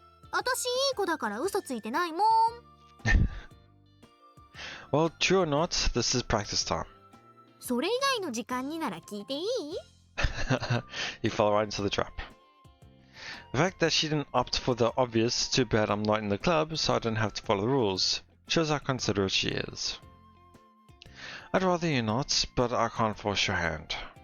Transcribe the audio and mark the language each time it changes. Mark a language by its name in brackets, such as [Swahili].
[Japanese] 私いい子だから嘘ついてないもん。 [English] Well, true or not, this is practice time. [Japanese] それ以外の時間になら聞いていい？ [English] You fell right into the trap. The fact that she didn't opt for the obvious, too bad I'm not in the club, so I don't have to follow the rules, shows how considerate she is. I'd rather you not, but I can't force your hand.